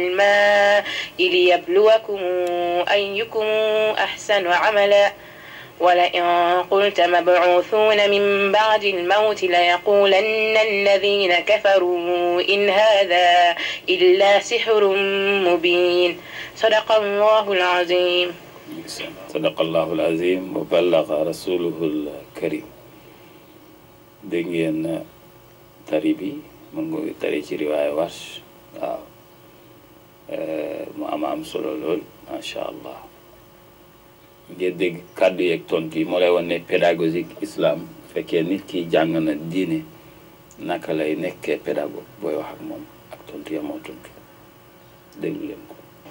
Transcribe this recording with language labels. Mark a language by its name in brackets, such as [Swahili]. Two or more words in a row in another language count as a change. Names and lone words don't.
[Arabic] الماء ليبلوكم أيكم أحسن عملا ولئن قلت مبعوثون من بعد الموت ليقولن الذين كفروا إن هذا إلا سحر مبين صدق الله العظيم. صدق الله العظيم وبلغ رسوله الكريم. [Wolof] dégg ngeen tari bi mu ngi tari ci riwaaya Warsh waaw mu am solo lool [Arabic] ما شاء الله. [Wolof] ngeen dégg kàddu yeeg tontu yi moo lay wan ne pédagogique islam fekkee nit ki jàng na diine naka lay nekkee pédagogue booy wax ak moom ak tontu ya moo tontu déglu leen ko.